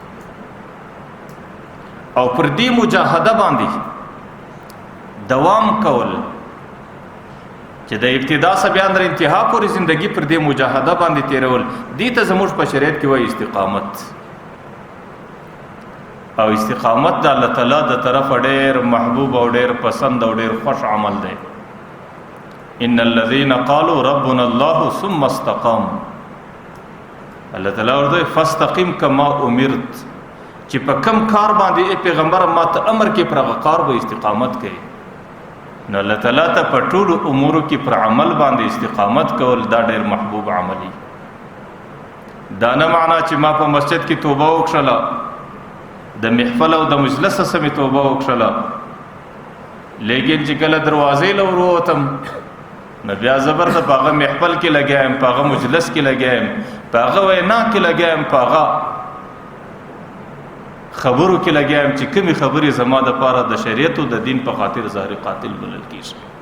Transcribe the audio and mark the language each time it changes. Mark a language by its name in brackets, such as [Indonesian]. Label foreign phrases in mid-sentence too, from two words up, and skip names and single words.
[Pashto] او پر دې مجاهده باندې دوام کول چې د ابتدا څخه بیا تر انتها پورې زندگی پر دې مجاهده باندې تیرول، دې ته زموږ په شریعت کې وایي استقامت. او استقامت د الله تعالی د طرف ډېر محبوب او ډېر پسند او ډېر خوش عمل دی. [Arabic] ان الذين قالوا ربنا الله ثم استقاموا، الله تعالی ورته فاستقم كما امرت، [Pashto] چې په کم کار باندې پیغمبر ما ته امر کې پر هغه کار به استقامت کوي. نو الله تعالی ته په ټولو امورو کې پر عمل باندې استقامت کول دا ډېر محبوب عملی. دا نه معنا چې ما په مسجد کې توبه وکړله، د محفل او د مجلس سمې توبه وکړله، لیکن چې کله دروازې له وروتم نو بیا زبر د په هغه محفل کې لګیایم، په هغه مجلس کې لګیایم، په هغه وینا کې لګیایم، په هغه خبرو کې لګیایم چې کومې خبرې زما دپاره د شریعت او د دین په خاطر ظاهر قاتل بلل کېږي.